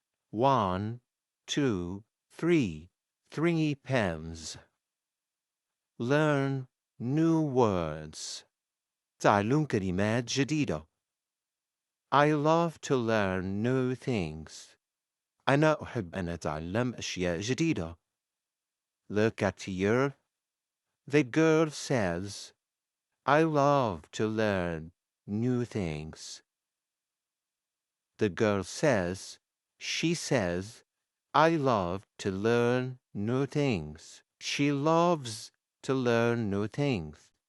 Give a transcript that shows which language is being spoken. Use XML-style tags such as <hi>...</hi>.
<en>1, 2, 3. 3 pens. Learn new words.</en> <ar>تعلم كلمات جديدة.</ar> <en>I love to learn new things.</en> <ar>أنا أحب أن أتعلم أشياء جديدة.</ar> <en>Look at here. The girl says, I love to learn new things. The girl says, she says, I love to learn new things. She loves to learn new things.</en>